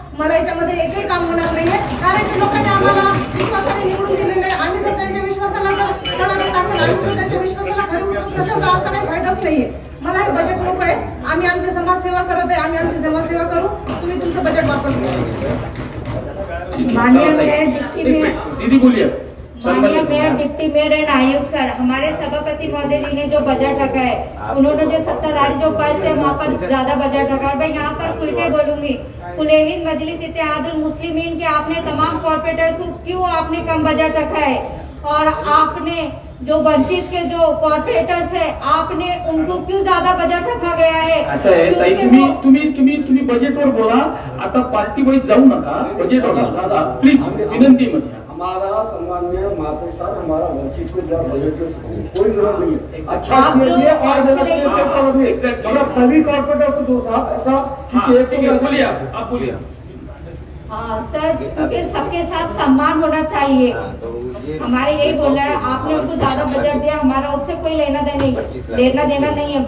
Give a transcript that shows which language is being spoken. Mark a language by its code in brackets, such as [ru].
[mr] मला याच्यामध्ये एकही काम होणार नाहीये, कारण की लोकांनी आम्हाला विश्वासाने निवडून दिलेले. आम्ही जर त्यांच्या विश्वासाला त्यांच्या विश्वासाला खरी उतरत नसेल तर आमचा काही फायदाच नाहीये. मला हे बजेट नको आहे. आम्ही आमची समाजसेवा करत आहे, आम्ही आमची समाजसेवा करू. तुम्ही तुमचं बजेट वापस करा. [hi] माननीय मेयर डिप्टी मेयर, दीदी बोलिए. माननीय मेयर डिप्टी मेयर एंड आयुक्त सर, हमारे सभापति महोदय जी ने जो बजट रखा है, उन्होंने जो सत्ताधारी जो पक्ष है वहाँ पर ज्यादा बजट रखा है. मैं यहाँ पर खुल के बोलूंगी, कुलेहिंद मजलिस इत्तेहादुल मुस्लिमीन के आपने तमाम कॉर्पोरेटर्स को क्यों आपने कम बजट रखा है, और आपने जो वंचित के जो कॉर्पोरेटर्स है आपने उनको क्यों ज्यादा बजट रखा गया है? [mr] असं आहे ताई, तुम्ही बजेटवर बोला. आता पार्टी वाईज जाऊ नका, बजेटवर दादा प्लीज, विनंती म्हणजे. [hi] हमारा सम्माननीय महापौर साहब, हमारा वंचित को जो बजट कोई जरूरत नहीं है. अच्छा आप और [en] Exactly. [hi] मतलब सभी कॉर्पोरेटर को दो साहब, ऐसा किसी एक को बोलिए, आप बोलिए. सर, क्योंकि सबके साथ सम्मान होना चाहिए. हमारे यही बोलना है, आपने उनको ज्यादा बजट दिया, हमारा उससे कोई लेना देना नहीं है.